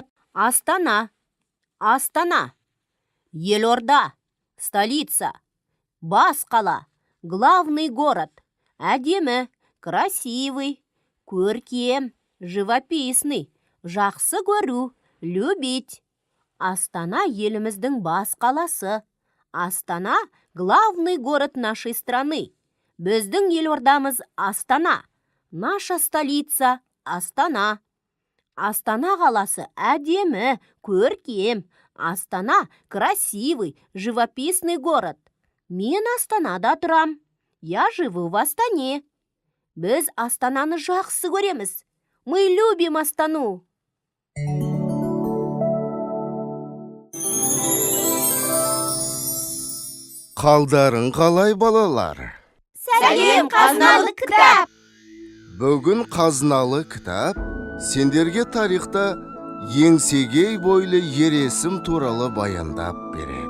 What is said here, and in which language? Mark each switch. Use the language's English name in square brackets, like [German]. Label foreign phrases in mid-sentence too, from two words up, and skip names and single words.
[Kazakh] Астана, Астана, елорда, столица, бас қала, [Russian] главный город, [Kazakh] әдемі, красивый, көркем, живописный, жақсы көру, любить. Астана еліміздің бас қаласы. [Russian] Астана – главный город нашей страны. [Kazakh] Біздің елордамыз Астана. [Russian] Наша столица – Астана. [Kazakh] Астана қаласы әдемі, көркем. [Russian] Астана – красивый, живописный город. [Kazakh] Мен Астанада тұрам. [Russian] Я живу в Астане. [Kazakh] Біз Астананы жақсы көреміз. [Russian] Мы любим Астану. [Kazakh] Қалдарың қалай балалар? Сәлем, қазыналы кітап. Бүгін қазыналы кітап сендерге тарихта еңсегей бойлы ер есім туралы баяндап береді.